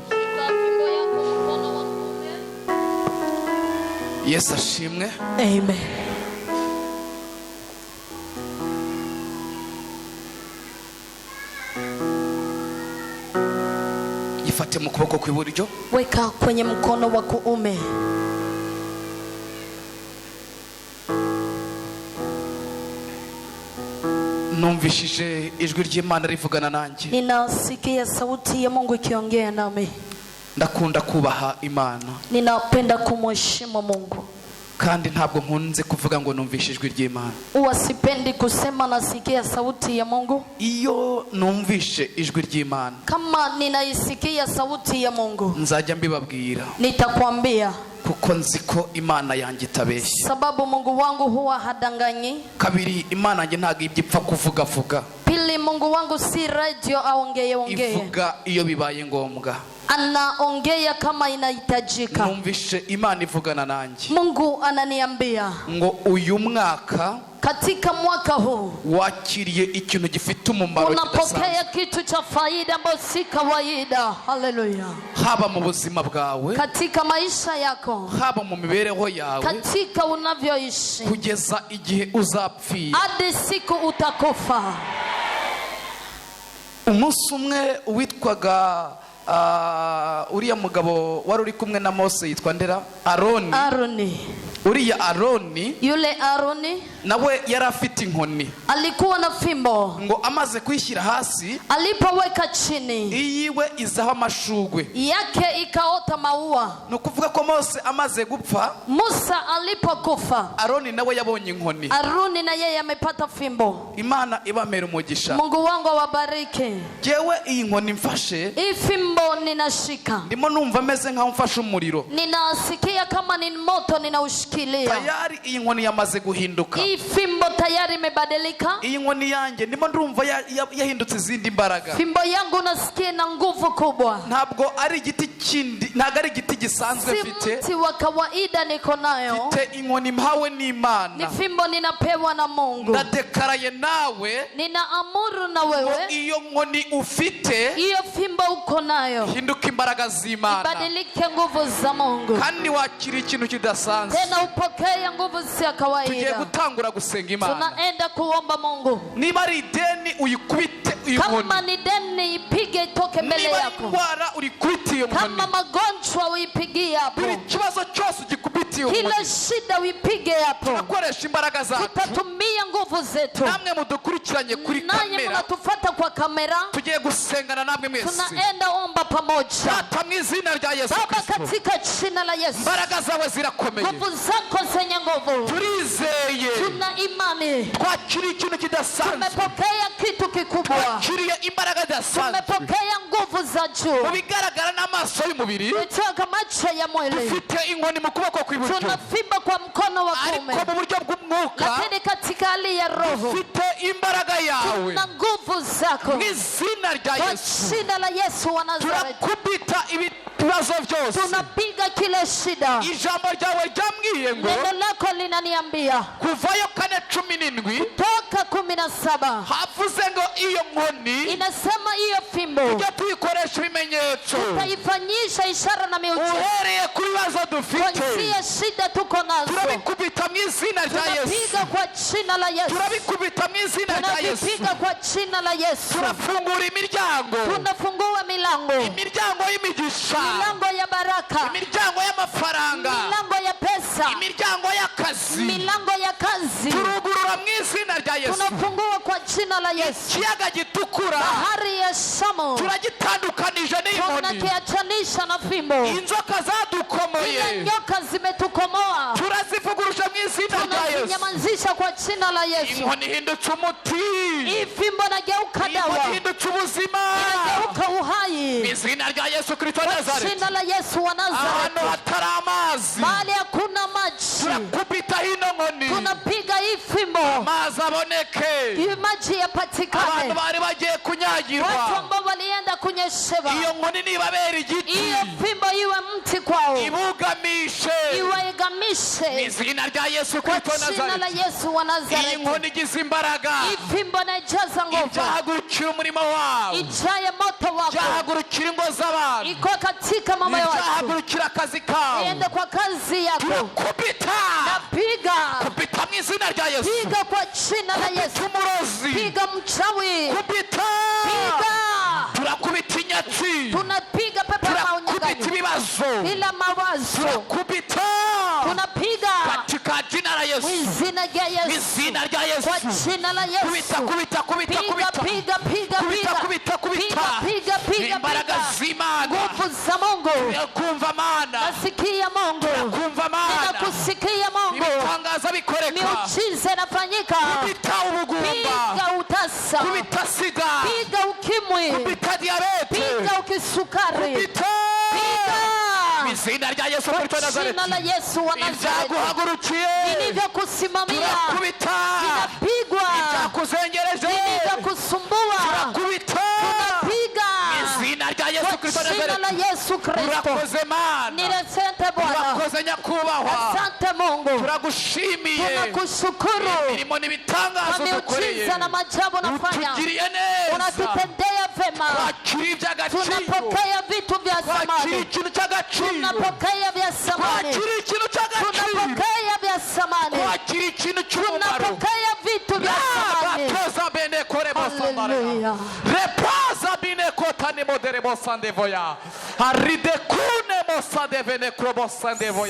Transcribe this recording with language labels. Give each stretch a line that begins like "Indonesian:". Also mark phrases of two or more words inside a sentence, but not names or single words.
Kinyarwanda: Yesu ashimwe. Amen. Yifate mu kuboko kw'iburyo.
Swahili: Weka kwenye mkono wa kuume.
Kinyarwanda: Numvishije ijwi ry'Imana rivugana nanjye.
Swahili: Ninasikia sauti ya Mungu ikiongea nami.
Kinyarwanda: Ndakunda kubaha Imana.
Swahili: Ninapenda kumheshimu Mungu.
Kinyarwanda: Kandi ntabwo nkunze kuvuga ngo numvishije ijwi ry'Imana.
Swahili: Uwasipendi kusema nasikia sauti ya Mungu.
Kinyarwanda: Iyo numvishe ijwi ry'Imana,
Swahili: Kama ninaisikia sauti ya Mungu,
Kinyarwanda: nzajya mbibabwira.
Swahili: nitakwambia.
Kinyarwanda: Kuko nzi ko Imana yanjye itabeshya.
Swahili: Sababu Mungu wangu huwa hadanganyi.
Kinyarwanda: Kabiri, Imana yanjye ntabwo ipfa kuvuga.
Swahili: Pili, Mungu wangu si radio aongee.
Kinyarwanda: Ivuga iyo bibaye ngombwa.
Swahili: Anaongea kama inahitajika.
Kinyarwanda: Numvishe Imana ivugana nanjye.
Swahili: Mungu ananiambia
Kinyarwanda: Ngo uyu mwaka
Swahili: katika mwaka huu
Kinyarwanda: wakiriye ikintu gifite umumaro
Swahili: unapokea kitu cha faida ambayo si kawaida. Haleluya.
Kinyarwanda: haba mu buzima bwawe,
Swahili: Katika maisha yako,
Kinyarwanda: haba mu mibereho yawe,
Swahili: katika unavyoishi,
Kinyarwanda: kugeza igihe uzapfira.
Swahili: hadi siku utakufa.
Kinyarwanda: Umunsi umwe witwaga uriya mugabo wari uri kumwe na Mose yitwa ndera Aroni. Aroni. Uriya Aroni
Swahili: Yule Aroni
Kinyarwanda: nawe yari afite inkoni.
Swahili: alikuwa na fimbo.
Kinyarwanda: Ngo amaze kwishyira hasi,
Swahili: Alipoweka chini
Kinyarwanda: iyiwe izaho amashugwe.
Swahili: yake ikaota maua.
Kinyarwanda: Ni ukuvuga ko Mose amaze gupfa,
Swahili: Musa alipokufa,
Kinyarwanda: Aroni nawe yabonye inkoni.
Swahili: Aroni na yeye amepata fimbo.
Kinyarwanda: Imana ibamera umugisha.
Swahili: Mungu wangu awabariki.
Kinyarwanda: Jewe iyi nkoni mfashe,
Swahili: Hii fimbo ninashika,
Kinyarwanda: ndimo numva ameze nkaho mfashe umuriro.
Swahili: ninasikia kama ni moto ninaushikilia.
Kinyarwanda: Tayari iyi nkoni yamaze guhinduka.
Swahili: Hii fimbo tayari imebadilika.
Kinyarwanda: Iyi nkoni yanjye ndimo ndumva yahindutse izindi mbaraga.
Swahili: Fimbo yangu nasikia na nguvu kubwa.
Kinyarwanda: Ntabwo ari igiti kindi, ntabwo ari igiti gisanzwe
Swahili: Si
Kinyarwanda: mfite.
Swahili: mti wa kawaida niko nayo.
Kinyarwanda: Mfite inkoni mpawe
Swahili: Ni
Kinyarwanda: n'Imana.
Swahili: fimbo ninapewa na Mungu.
Kinyarwanda: Ndadekaraye nawe
Swahili: Ninaamuru na
Kinyarwanda: ngo
Swahili: wewe,
Kinyarwanda: iyo nkoni ufite
Swahili: hiyo fimbo uko nayo
Kinyarwanda: hinduka imbaraga z'Imana.
Swahili: ibadilike nguvu za Mungu.
Kinyarwanda: Kandi wakira ikintu kidasanzwe.
Swahili: Tena upokee nguvu si ya
Kinyarwanda: Tugiye
Swahili: kawaida.
Kinyarwanda: gutangura gusenga Imana.
Swahili: Tunaenda kuomba Mungu.
Kinyarwanda: Niba ari ideni uyikubite iyo nkoni.
Swahili: Kama ni deni ipige itoke mbele
Kinyarwanda: Niba ari
Swahili: yako.
Kinyarwanda: indwara urikubite iyo nkoni.
Swahili: Kama magonjwa uipigie hapo.
Kinyarwanda: Buri kibazo cyose ugikubite iyo
Swahili: Kila
Kinyarwanda: nkoni.
Swahili: shida uipige hapo.
Kinyarwanda: Turakoresha imbaraga zacu.
Swahili: Tutatumia nguvu zetu.
Kinyarwanda: Namwe mudukurikiranye kuri
Swahili: Nanyi
Kinyarwanda: kamera,
Swahili: mnatufuata kwa kamera.
Kinyarwanda: tugiye gusengana namwe mwese.
Swahili: Tunaenda omba pamoja.
Kinyarwanda: Data, mu izina rya Yesu
Swahili: Baba,
Kinyarwanda: Kristo,
Swahili: katika jina la Yesu,
Kinyarwanda: imbaraga zawe zirakomeye.
Swahili: nguvu zako zenye nguvu,
Kinyarwanda: Turizeye,
Swahili: tuna imani,
Kinyarwanda: twakiriye ikintu kidasanzwe.
Swahili: tumepokea kitu kikubwa,
Kinyarwanda: Twakiriye imbaraga zidasanzwe.
Swahili: tumepokea nguvu za
Kinyarwanda: Mu
Swahili: juu.
Kinyarwanda: bigaragara n'amaso y'umubiri,
Swahili: Kutoka macho ya mwili
Kinyarwanda: ufite inkoni mu kuboko kw'iburyo,
Swahili: tunafimba kwa mkono wa
Kinyarwanda: ariko
Swahili: kuume,
Kinyarwanda: mu buryo bw'umwuka
Swahili: lakini katika hali hali ya roho,
Kinyarwanda: ufite imbaraga yawe
Swahili: na nguvu zako,
Kinyarwanda: mu izina rya
Swahili: kwa
Kinyarwanda: Yesu.
Swahili: jina la Yesu wa Nazareti.
Kinyarwanda: Turakubita ibibazo byose.
Swahili: Tunapiga kile shida.
Kinyarwanda: Ijambo ryawe ryambwiye ngo
Swahili: Neno lako linaniambia
Kinyarwanda: kuvayo 4:17
Swahili: toka 17
Kinyarwanda: havuze ngo iyo nkoni
Swahili: inasema hiyo fimbo
Kinyarwanda: tujya tuyikoresha ibimenyetso
Swahili: tutaifanyisha ishara na miujiza.
Kinyarwanda: uhereye ku bibazo dufite.
Swahili: Kuanzia shida tuko nazo,
Kinyarwanda: Turabikubita mu izina rya Yesu.
Swahili: tunapiga kwa jina la Yesu.
Kinyarwanda: Turabikubita mu izina rya Yesu.
Swahili: Tunapiga kwa jina la Yesu.
Kinyarwanda: Turafungura imiryango.
Swahili: Tunafungua milango,
Kinyarwanda: Imiryango y'imigisha.
Swahili: milango ya baraka,
Kinyarwanda: Imiryango y'amafaranga.
Swahili: milango ya pesa,
Kinyarwanda: Imiryango y'akazi.
Swahili: milango ya kazi.
Kinyarwanda: Turugurura mu izina rya Yesu.
Swahili: Tunafungua kwa jina la Yesu.
Kinyarwanda: Ikiyaga gitukura
Swahili: Bahari ya Shamu
Kinyarwanda: turagitandukanije n'inkoni.
Swahili: tunakiachanisha na fimbo.
Kinyarwanda: Inzoka
Swahili: Ila
Kinyarwanda: zadukomoye
Swahili: nyoka zimetukomoa,
Kinyarwanda: turazivugurusha mu izina rya Yesu.
Swahili: tunazinyamazisha kwa jina la Yesu.
Kinyarwanda: Inkoni ihindutse umuti.
Swahili: Hii fimbo nageuka dawa,
Kinyarwanda: Inkoni ihindutse ubuzima.
Swahili: inageuka
Kinyarwanda: Mu
Swahili: uhai
Kinyarwanda: izina rya Yesu Kristo wa
Swahili: kwa
Kinyarwanda: Nazareti.
Swahili: jina la Yesu wa
Kinyarwanda: Ahantu
Swahili: Nazareti.
Kinyarwanda: hatari amazi
Swahili: Mahali hakuna maji
Kinyarwanda: turakubita hino nkoni
Swahili: tunapiga hii fimbo,
Kinyarwanda: amazi aboneke.
Swahili: hii maji
Kinyarwanda: Abantu
Swahili: yapatikane.
Kinyarwanda: bari bagiye
Swahili: Watu
Kinyarwanda: kunyagirwa,
Swahili: ambao walienda kunyeshewa,
Kinyarwanda: iyo nkoni nibabera igiti
Swahili: hiyo fimbo iwe mti kwao,
Kinyarwanda: ibugamishe mu
Swahili: iwaegamishe
Kinyarwanda: izina rya Yesu
Swahili: kwa
Kinyarwanda: Kristo wa
Swahili: jina la
Kinyarwanda: Nazareti.
Swahili: Yesu wa
Kinyarwanda: Iyi
Swahili: Nazareti.
Kinyarwanda: nkoni igize imbaraga,
Swahili: Hii fimbo inajaza nguvu,
Kinyarwanda: ibyahagurukira umurimo wawe,
Swahili: ijaye moto wako,
Kinyarwanda: ibyahagurukira ingo z'abantu,
Swahili: iko katika mambo ya watu,
Kinyarwanda: ibyahagurukira akazi kawe.
Swahili: iende kwa kazi yako.
Kinyarwanda: Turakubita,
Swahili: Napiga,
Kinyarwanda: kubita mu izina rya Yesu.
Swahili: piga kwa jina la Yesu.
Kinyarwanda: Kubita umurozi,
Swahili: Piga mchawi,
Kinyarwanda: kubita,
Swahili: piga.
Kinyarwanda: turakubita inyatsi,
Swahili: Tunapiga pepo ya
Kinyarwanda: turakubita
Swahili: maunyang'anyi,
Kinyarwanda: ibibazo,
Swahili: ila mawazo
Kinyarwanda: turakubita
Swahili: tunapiga katika jina la Yesu.
Kinyarwanda: mwizina rya Mu Yesu, izina rya
Swahili: kwa
Kinyarwanda: Yesu.
Swahili: jina la
Kinyarwanda: Kubita,
Swahili: Yesu.
Kinyarwanda: kubita, kubita,
Swahili: Piga,
Kinyarwanda: kubita.
Swahili: piga, piga,
Kinyarwanda: Kubita,
Swahili: piga,
Kinyarwanda: kubita, kubita.
Swahili: piga, piga,
Kinyarwanda: Imbaraga
Swahili: piga.
Kinyarwanda: z'Imana.
Swahili: Nguvu za Mungu,
Kinyarwanda: Kumva Mana.
Swahili: nasikia Mungu,
Kinyarwanda: Kumva Mana.
Swahili: ninakusikia Mungu,
Kinyarwanda: Ibitangaza bikoreka.
Swahili: miujiza inafanyika.
Kinyarwanda: Kubita ubugumba.
Swahili: Piga utasa,
Kinyarwanda: Kubita sida.
Swahili: piga ukimwi,
Kinyarwanda: Kubita diabete.
Swahili: piga ukisukari,
Kinyarwanda: Kubita.
Swahili: piga
Kinyarwanda: Mu izina rya Yesu
Swahili: kwa
Kinyarwanda: Kristo wa Nazareti.
Swahili: jina la Yesu wa Nazareti.
Kinyarwanda: Ibyaguhagurukiye.
Swahili: Vilivyokusimamia
Kinyarwanda: Turakubita.
Swahili: vinapigwa,
Kinyarwanda: Ibyakuzengereje.
Swahili: vilivyokusumbua
Kinyarwanda: Turakubita.
Swahili: tunapiga
Kinyarwanda: Mu izina rya Yesu
Swahili: kwa
Kinyarwanda: Kristo wa
Swahili: jina la
Kinyarwanda: Nazareti.
Swahili: Yesu Kristo.
Kinyarwanda: Turakoze Mana.
Swahili: Niresente Bwana,
Kinyarwanda: Turakoze nyakubahwa.
Swahili: asante Mungu,
Kinyarwanda: Turagushimiye.
Swahili: tunakushukuru
Kinyarwanda: Imirimo
Swahili: kwa
Kinyarwanda: n'ibitangazo dukoreye.
Swahili: miujiza na maajabu nafanya,
Kinyarwanda: Utugiriye neza.
Swahili: unatutendea vema,
Kinyarwanda: Twakira iby'agaciro.
Swahili: tunapokea vitu vya
Kinyarwanda: Twakira
Swahili: samani,
Kinyarwanda: ikintu cy'agaciro.
Swahili: tunapokea vya samani,
Kinyarwanda: Twakira ikintu cy'agaciro.
Swahili: tunapokea vya samani,
Kinyarwanda: Twakira ikintu cy'umumaro.
Swahili: tunapokea vitu vya samani. Batoza bene kore bosandara. Haleluya. Repaza bine kotani modere bosandevoya. Aride kune mosande vene krobosandevoya.